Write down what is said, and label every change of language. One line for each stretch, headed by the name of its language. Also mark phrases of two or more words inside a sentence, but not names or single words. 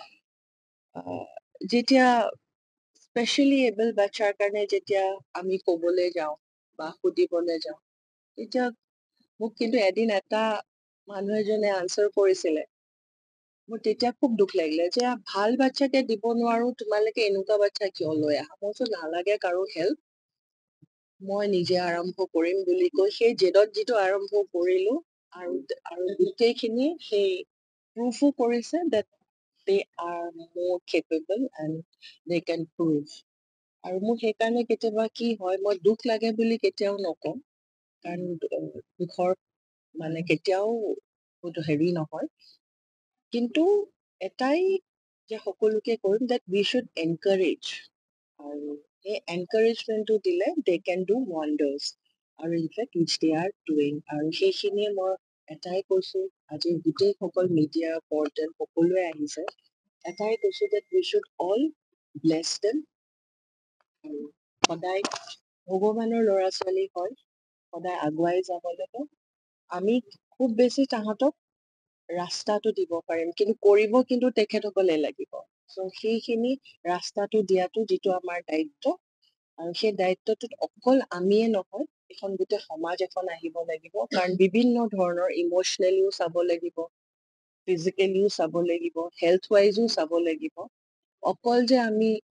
Assamese: যেতিয়া
English: specially able
Assamese: বাচ্চাৰ কাৰণে যেতিয়া আমি ক'বলৈ যাওঁ বা সুধিবলৈ যাওঁ তেতিয়া মোক কিন্তু এদিন এটা মানুহ এজনে আনচাৰ কৰিছিলে মোৰ তেতিয়া খুব দুখ লাগিলে যে ভাল বাচ্চাকে দিব নোৱাৰো তোমালোকে এনেকুৱা বাচ্চা কিয় লৈ আহা মই কৈছো নালাগে কাৰো হেল্প মই নিজে আৰম্ভ কৰিম বুলি কৈ সেই জেদত যিটো আৰম্ভ কৰিলো আৰু গোটেইখিনি সেই প্ৰুফো কৰিছে
English: that they are more capable and they can prove
Assamese: আৰু মোৰ সেইকাৰণে কেতিয়াবা কি হয় মই দুখ লাগে বুলি কেতিয়াও নকওঁ কাৰণ দুখৰ মানে কেতিয়াও হেৰি নহয় কিন্তু এটাই যে সকলোকে কৰিম
English: that we should encourage
Assamese: আৰু সেই এনকাৰেজমেণ্টটো দিলে
English: they can do wonders
Assamese: আৰু
English: in fact which they are doing
Assamese: আৰু সেইখিনিয়ে মই এটাই কৈছো আজি গোটেইসকল
English: media portal
Assamese: সকলোৱে আহিছে এটাই কৈছো
English: that we should all bless them
Assamese: আৰু সদায় ভগৱানৰ ল'ৰা ছোৱালী হয় সদায় আগুৱাই যাব লাগে আমি খুব বেছি তাহাঁতক ৰাস্তাটো দিব পাৰিম কিন্তু কৰিব কিন্তু তেখেতসকলে লাগিব চ' সেইখিনি ৰাস্তাটো দিয়াটো যিটো আমাৰ দায়িত্ব আৰু সেই দায়িত্বটোত অকল আমিয়ে নহয় এখন গোটেই সমাজ এখন আহিব লাগিব কাৰণ বিভিন্ন ধৰণৰ ইম'চনেলিও চাব লাগিব ফিজিকেলিও চাব লাগিব হেল্থ ৱাইজো চাব লাগিব অকল যে আমি